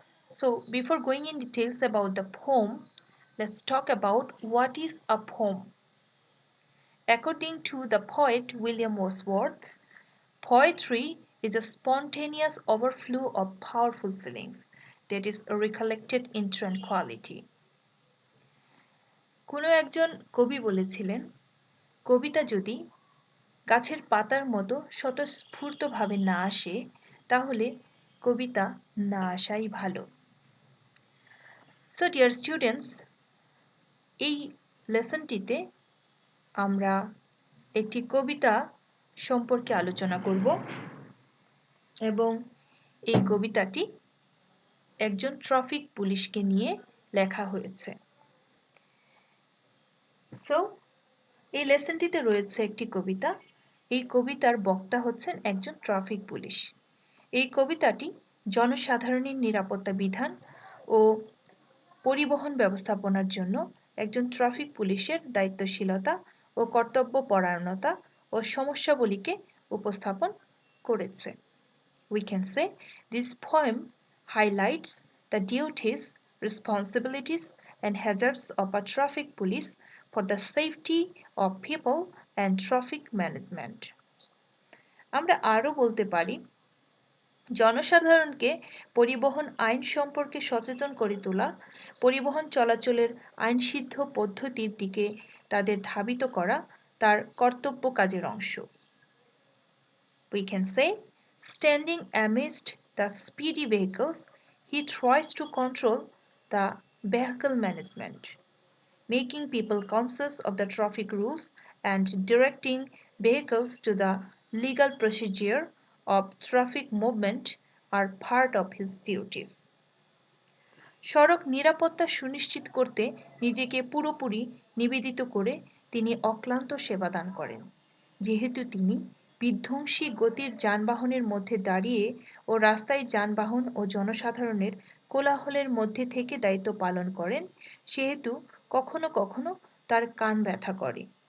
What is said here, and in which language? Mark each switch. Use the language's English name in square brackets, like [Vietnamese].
[English] So before going in details about the poem, let's talk about what is a poem. According to the poet William Wordsworth, poetry is a spontaneous overflow of powerful feelings that is recollected in tranquility. [Bangla] কোনো একজন কবি বলেছিলেন, কবিতা যদি গাছের পাতার মতো স্বতঃস্ফূর্তভাবে না আসে তাহলে কবিতা না আসাই ভালো। [English] so dear students, [Bangla] এই লেসনটিতে আমরা একটি কবিতা সম্পর্কে আলোচনা করব এবং এই কবিতাটি একজন ট্রাফিক পুলিশকে নিয়ে লেখা হয়েছে। সো এই লেসনটিতে রয়েছে একটি কবিতা। এই কবিতার বক্তা হচ্ছেন একজন ট্রাফিক পুলিশ। এই কবিতাটি জনসাধারণের নিরাপত্তা বিধান ও পরিবহন ব্যবস্থাপনার জন্য একজন ট্রাফিক পুলিশের দায়িত্বশীলতা ও কর্তব্যপরায়ণতা ও সমস্যাবলীকে উপস্থাপন করেছে। [English] We can say this poem highlights the duties, responsibilities and hazards of a traffic police for the safety of people and traffic management. [Bangla] আমরা আরও বলতে পারি, জনসাধারণকে পরিবহন আইন সম্পর্কে সচেতন করে তোলা, পরিবহন চলাচলের আইনসিদ্ধ পদ্ধতির দিকে তাদের ধাবিত করা তার কর্তব্য কাজের অংশ। [English] We can say, standing amidst the speedy vehicles, he tries to control the vehicle management, making people conscious of the traffic rules and directing vehicles to the legal procedure of traffic movement are part of his duties. [Bangla] সড়ক নিরাপত্তা সুনিশ্চিত করতে নিজেকে পুরোপুরি নিবেদিত করে তিনি অক্লান্ত সেবাদান করেন। যেহেতু তিনি বিধ্বংসী গতির যানবাহনের মধ্যে দাঁড়িয়ে ও রাস্তায় যানবাহন ও জনসাধারণের কোলাহলের মধ্যে থেকে দায়িত্ব পালন করেন, সেহেতু কখনো কখনো তার কান ব্যথা করে।